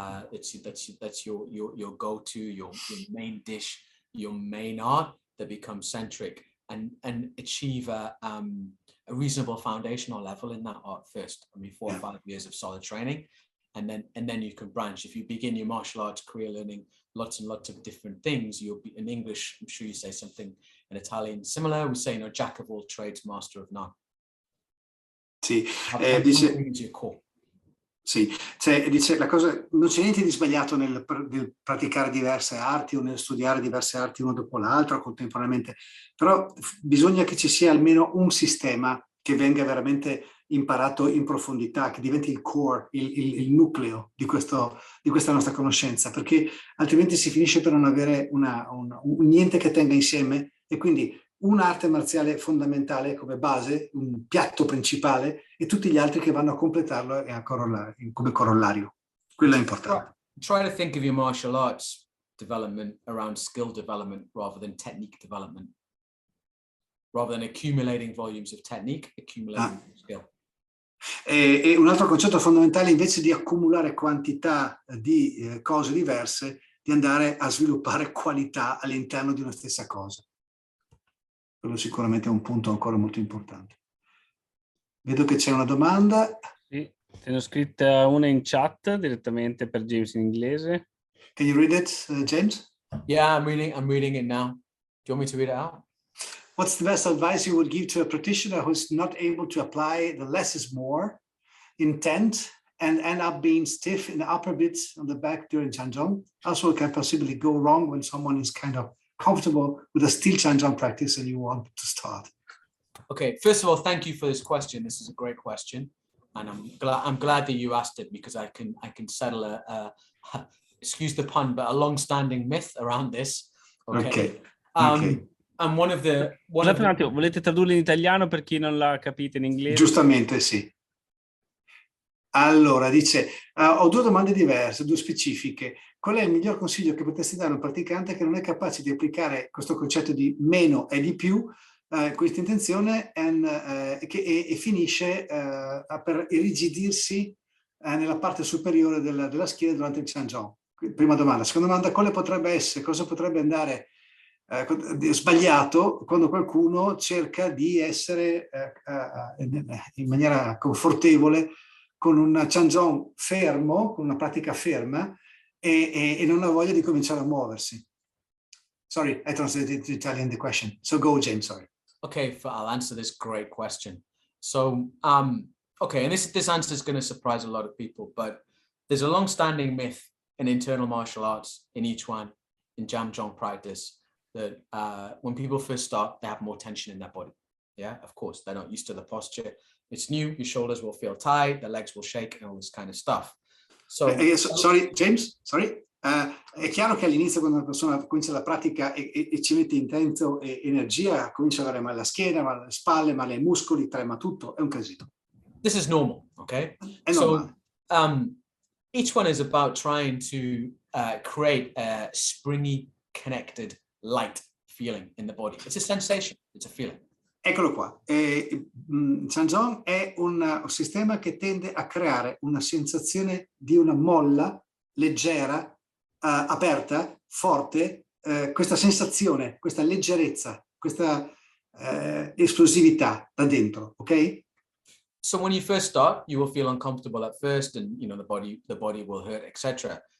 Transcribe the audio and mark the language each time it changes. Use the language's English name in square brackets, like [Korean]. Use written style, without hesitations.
[English] That's your go-to, your main dish, your main art that becomes centric, and achieve a reasonable foundational level in that art first. I mean, 4 or 5 years of solid training, and then you can branch. If you begin your martial arts career learning lots and lots of different things, you'll be in English. I'm sure you say something in Italian similar. We say, jack of all trades, master of none. [Italian] Sì, dice. Sì, dice la cosa, non c'è niente di sbagliato nel praticare diverse arti o nel studiare diverse arti una dopo l'altra contemporaneamente, però bisogna che ci sia almeno un sistema che venga veramente imparato in profondità, che diventi il core, il nucleo di questa nostra conoscenza, perché altrimenti si finisce per non avere un niente che tenga insieme, e quindi un'arte marziale fondamentale come base, un piatto principale, e tutti gli altri che vanno a completarlo e a come corollario. Quello è importante. [English] Try to think of your martial arts development around skill development rather than technique development. Rather than accumulating volumes of technique, accumulating skill. [Italian] E un altro concetto fondamentale, invece di accumulare quantità di cose diverse, di andare a sviluppare qualità all'interno di una stessa cosa. Quello sicuramente è un punto ancora molto importante. Vedo che c'è una domanda. Sì, te ne ho scritta una in chat direttamente per James in inglese. [English] Can you read it, James? Yeah, I'm reading it now. Do you want me to read it out? What's the best advice you would give to a practitioner who's not able to apply the less is more intent and end up being stiff in the upper bits on the back during Chanzhong? Also, can possibly go wrong when someone is kind of comfortable with a still Chanzhong practice and you want to start? Okay, first of all, thank you for this question. This is a great question, and I'm glad that you asked it, because I can settle a excuse the pun, but a long-standing myth around this. Okay. And one of the [Italian] un attimo, volete tradurlo in italiano per chi non l'ha capito in inglese? Giustamente, sì. Allora, dice, ho 2 domande diverse, 2 specifiche. Qual è il miglior consiglio che potresti dare a un praticante che non è capace di applicare questo concetto di meno e di più, questa intenzione, e finisce per irrigidirsi nella parte superiore della schiena durante il Changjong. Prima domanda. Seconda domanda, cosa potrebbe andare sbagliato quando qualcuno cerca di essere in maniera confortevole con un Changjong fermo, con una pratica ferma e non ha voglia di cominciare a muoversi. [English] Sorry, I translated to Italian the question. So go, James, sorry. Okay, I'll answer this great question. So, okay, and this answer is going to surprise a lot of people, but there's a long-standing myth in internal martial arts, in each one, in Jamjong practice, that when people first start, they have more tension in their body. Yeah, of course, they're not used to the posture. It's new, your shoulders will feel tight, the legs will shake, and all this kind of stuff. So, sorry, James, sorry. [Italian] È chiaro che all'inizio, quando una persona comincia la pratica e ci mette intento e energia, comincia ad avere male alla schiena, male alle spalle, male ai muscoli, trema tutto, è un casino. [English] This is normal, okay? [Italian] È normale. [English] So, each one is about trying to create a springy, connected, light feeling in the body. It's a sensation, it's a feeling. [Italian] Eccolo qua. Changjong è un sistema che tende a creare una sensazione di una molla leggera, aperta, forte, questa sensazione, questa leggerezza, questa esplosività da dentro, ok? [English] So when you first start, you will feel uncomfortable at first, and the body will hurt, etc.